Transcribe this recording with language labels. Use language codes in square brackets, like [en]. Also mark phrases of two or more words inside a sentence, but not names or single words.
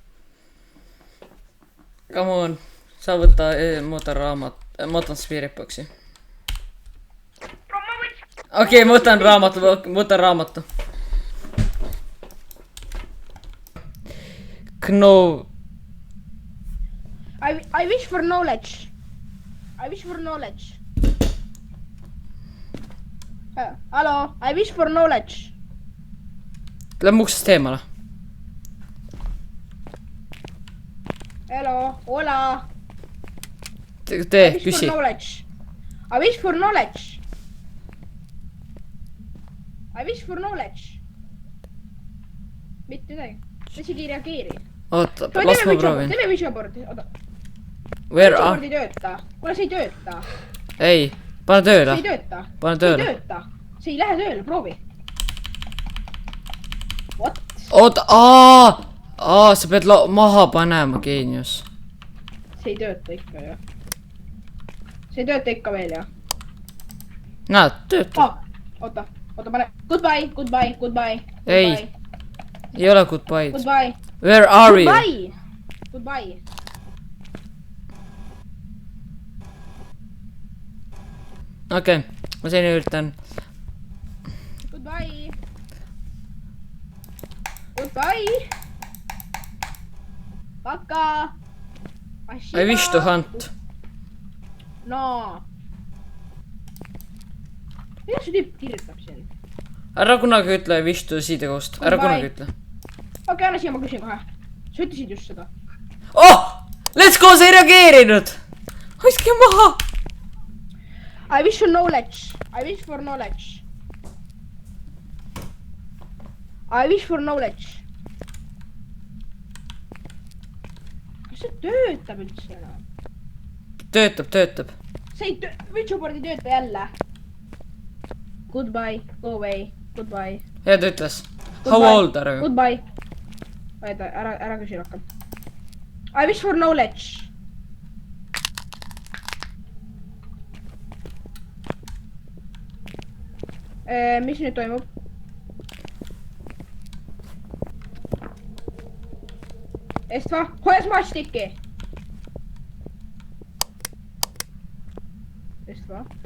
[en] Come on. [et] Sa võta ma võtan Spirit Boxi. Okei, ma võtan raamatu. Kno. [en] I wish for knowledge. Hallo, I wish for knowledge. [et] Lähme uksest eemale. [en] Hello, hola. [et] Tee, küsi. [en] I wish for knowledge. [et] Mitte midagi. Ta isegi ei reageeri. Oota, las ma proovin. Teeme [en] vision board'i, [et] oota. [en] Where Vision board [et] ei tööta. Kuule, see ei tööta. Ei, pane tööle. See ei tööta. Pane tööle. See ei tööta. See ei lähe tööle, proovi. [en] What? [et] Oota, sa pead maha panema, geenius. See ei tööta ikka, jah. See ei tööta ikka veel, jah. Näed, töötab. Oota, pane. Goodbye. Ei ole goodbye'd. [en] Goodbye. Where are you? Goodbye. [et] Okei, ma siin üritan. [en] Goodbye. Paka. I wish to hunt. No. [et] Mida see tüüp kirjutab siin? Ära kunagi ütle [en] I wish to see the ghost. [et] Ära kunagi ütle. Okei, anna siia, ma küsin kohe. Sa ütlesid just seda. [en] Let's go, [et] sa ei reageerinud! Hoiske maha! [en] I wish for knowledge. [et] Kas see töötab üldse enam? Töötab. See ei [en] vision board [et] ei tööta jälle. [en] Goodbye, go away, goodbye. [et] Ja ta ütles. [en] How old are you? Goodbye. [et] Ära küsi rohkem. [en] I wish for knowledge. [et] Mis nüüd toimub? Estva, hoia smash-sticki! Estva.